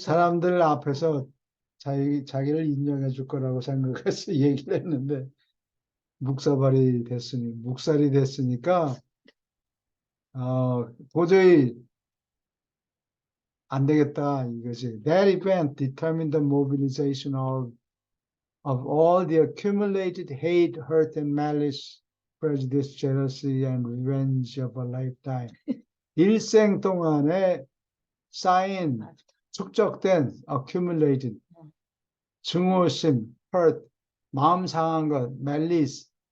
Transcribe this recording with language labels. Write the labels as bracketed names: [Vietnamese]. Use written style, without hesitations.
[Korean] 사람들 앞에서 자기를 인정해 줄 거라고 생각해서 얘기를 했는데, 묵살이 됐으니까, 도저히 안 되겠다, 이것이. [English] That event determined the mobilization of all the accumulated hate, hurt, and malice, prejudice, jealousy, and revenge of a lifetime. [Korean] 일생 동안에 쌓인, 축적된, accumulated, 증오심, hurt, 마음 상한 것, malice,